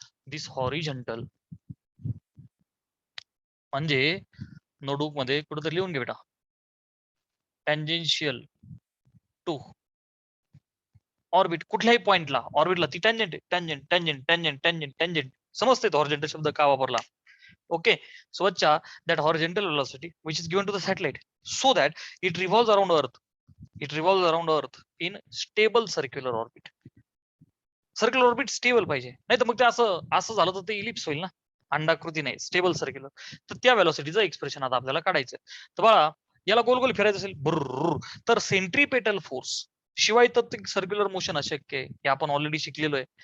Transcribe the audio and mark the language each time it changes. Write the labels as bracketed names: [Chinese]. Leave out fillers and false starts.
[Marathi] दिस horizontal म्हणजे notebook मध्ये कुठेतरी लिहून घे बेटा. Tangential to orbit. कुठल्याही पॉइंटला ऑर्बिटला ती tangent tangent tangent tangent tangent tangent. समजते तो हॉरिझॉन्टल शब्द का वापरला? [English] Okay, so Vacha, that horizontal velocity which is given to the satellite so that it revolves around Earth. It revolves around Earth in stable circular orbit. [Marathi] Circular orbit stable पाहिजे, नाही तर मग ते असं झालं तर ते इलिप्स होईल ना, अंडाकृती नाही, स्टेबल सर्क्युलर. तर त्या व्हेलॉसिटीचं एक्सप्रेशन आता आपल्याला काढायचं. तर बाळा याला गोल गोल फिरायचं असेल बुर्र, तर सेंट्रीपेटल फोर्स शिवाय तर सर्क्युलर मोशन अशक्य आहे, हे आपण ऑलरेडी शिकलेलो आहे.